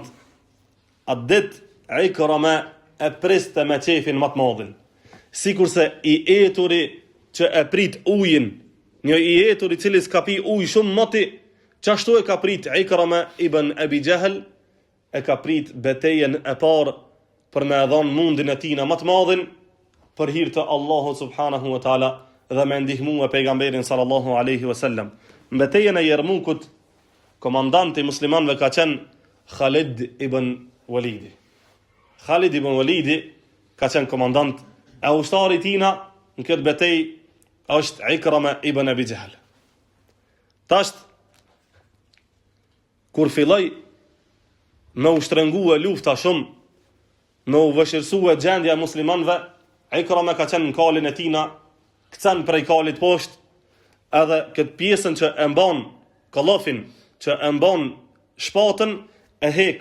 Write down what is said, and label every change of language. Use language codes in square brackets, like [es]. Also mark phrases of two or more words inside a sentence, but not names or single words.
[sq] Atë ditë Ikrama e priste me qefin më të madhin, sikurse i eturi që e prit ujin një i jetur i cili s'ka pi ujë shumë moti, qashtu e ka prit Ikrama ibn Abi Jahl, e ka prit betejën e parë për me dhënë mundin e tina më të madhin për hir të Allahut [ar] سبحانه وتعالى [sq] dhe me ndihmu e pejgamberin [ar] صلى الله عليه وسلم. [sq] Në betejën e Jermukut, komandanti muslimanëve ka qenë Khalid ibn Walidi. Khalid ibn Walidi ka qenë komandant, e ushtari tina në këtë betejë është Ikrama ibn Abi Jahl. Tash kur filloi me u shtrëngue lufta shumë, me u vëshirësue gjendja e muslimanëve, Ikrama ka qenë në kalin e tina, këcen prej kalit poshtë, edhe këtë pjesën që e mban kollofin, që e mban shpatën, e hek.